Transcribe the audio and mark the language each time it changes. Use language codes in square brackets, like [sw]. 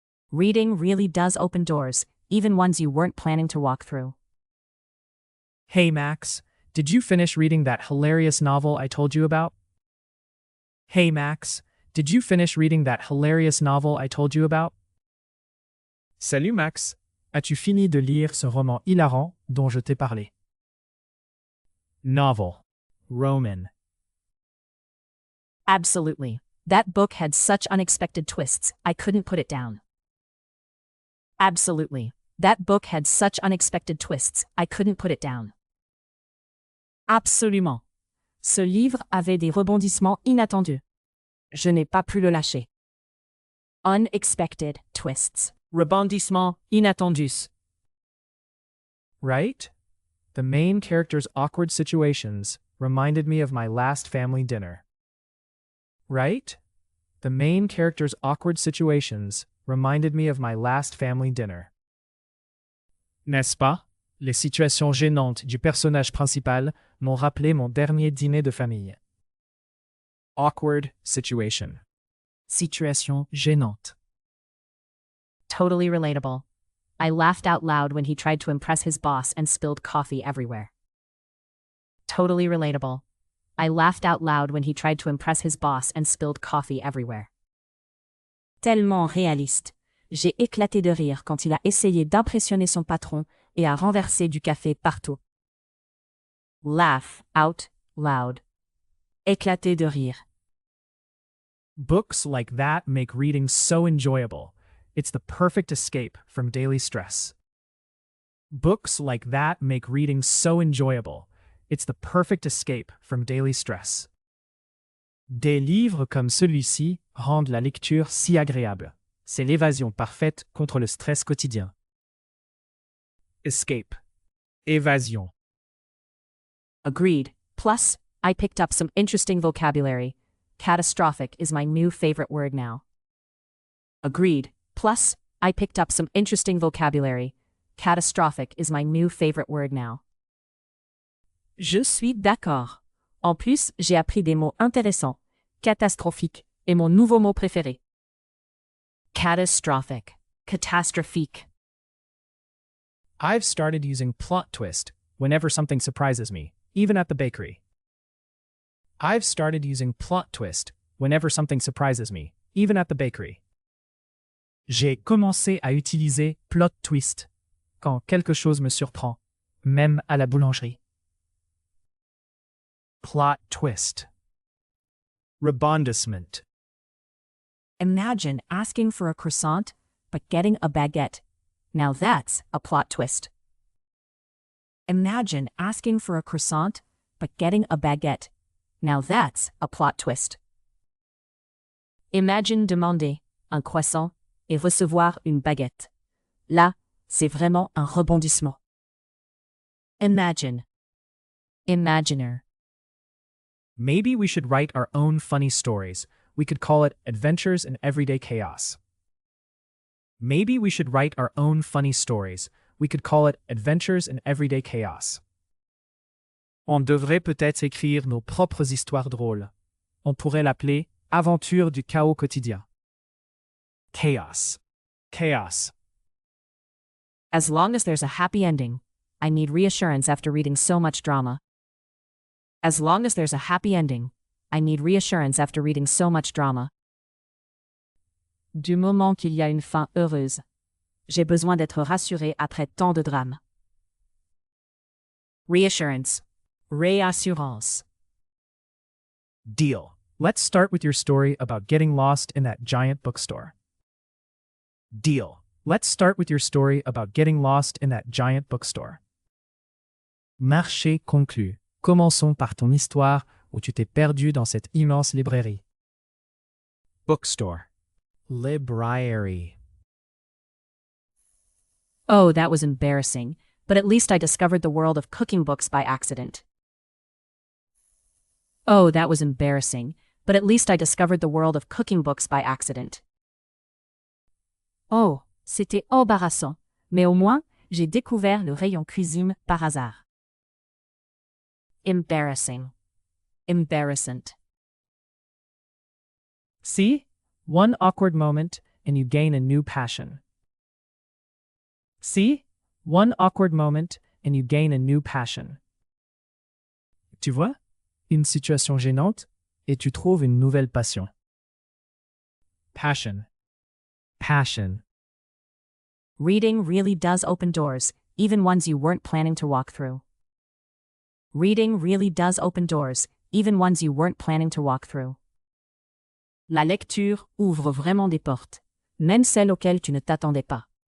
[en] Reading really does open doors, even ones you weren't planning to walk through. Hey Max, did you finish reading that hilarious novel I told you about? Hey Max, did you finish reading that hilarious novel I told you about? [fr] Salut Max, as-tu fini de lire ce roman hilarant dont je t'ai parlé? [en] Novel. Roman. Absolutely. That book had such unexpected twists, I couldn't put it down. Absolutely. That book had such unexpected twists, I couldn't put it down. [fr] Absolument. Ce livre avait des rebondissements inattendus. Je n'ai pas pu le lâcher. [en] Unexpected twists. [fr] Rebondissements inattendus. [en] Right? The main character's awkward situations reminded me of my last family dinner. Right? The main character's awkward situations reminded me of my last family dinner. [fr] N'est-ce pas? Les situations gênantes du personnage principal m'ont rappelé mon dernier dîner de famille. [en] Awkward situation. [fr] Situation gênante. [en] Totally relatable. I laughed out loud when he tried to impress his boss and spilled coffee everywhere. Totally relatable. I laughed out loud when he tried to impress his boss and spilled coffee everywhere. [fr] Tellement réaliste. J'ai éclaté de rire quand il a essayé d'impressionner son patron et a renversé du café partout. [en] Laugh out loud. [fr] Éclater de rire. [en] Books like that make reading so enjoyable. It's the perfect escape from daily stress. Books like that make reading so enjoyable. It's the perfect escape from daily stress. [fr] Des livres comme celui-ci rendent la lecture si agréable. C'est l'évasion parfaite contre le stress quotidien. [en] Escape. Évasion. Agreed. Plus, I picked up some interesting vocabulary. Catastrophic is my new favorite word now. Agreed. Plus, I picked up some interesting vocabulary. Catastrophic is my new favorite word now. [fr] Je suis d'accord. En plus, j'ai appris des mots intéressants. Catastrophique est mon nouveau mot préféré. [en] Catastrophic. Catastrophique. I've started using plot twist whenever something surprises me, even at the bakery. I've started using plot twist whenever something surprises me, even at the bakery. [fr] J'ai commencé à utiliser plot twist quand quelque chose me surprend, même à la boulangerie. [en] Plot twist. Rebondissement. Imagine asking for a croissant, but getting a baguette. Now that's a plot twist. Imagine asking for a croissant, but getting a baguette. Now that's a plot twist. [fr] Imagine demander un croissant et recevoir une baguette. Là, c'est vraiment un rebondissement. [en] Imagine. Imaginer. Maybe we should write our own funny stories. We could call it Adventures in Everyday Chaos. Maybe we should write our own funny stories. We could call it Adventures in Everyday Chaos. [fr] On devrait peut-être écrire nos propres histoires drôles. On pourrait l'appeler Aventures du chaos quotidien. [en] Chaos. Chaos. As long as there's a happy ending, I need reassurance after reading so much drama. As long as there's a happy ending, I need reassurance after reading so much drama. [fr] Du moment qu'il y a une fin heureuse, j'ai besoin d'être rassuré après tant de drame. [en] Reassurance. Réassurance. Deal. Let's start with your story about getting lost in that giant bookstore. Deal. Let's start with your story about getting lost in that giant bookstore. [fr] Marché conclu. Commençons par ton histoire où tu t'es perdu dans cette immense librairie. [en] Bookstore. Librairie. Oh, that was embarrassing, but at least I discovered the world of cooking books by accident. Oh, that was embarrassing, but at least I discovered the world of cooking books by accident. [fr] Oh, c'était embarrassant, mais au moins, j'ai découvert le rayon cuisine par hasard. [en] Embarrassing. Embarrassant. See? One awkward moment, and you gain a new passion. See? One awkward moment, and you gain a new passion. [fr] Tu vois? Une situation gênante, et tu trouves une nouvelle passion. [en] Passion. Passion. Reading really does open doors, even ones you weren't planning to walk through. Reading really does open doors, even ones you weren't planning to walk through. [fr] La lecture ouvre vraiment des portes, même celles auxquelles tu ne t'attendais pas.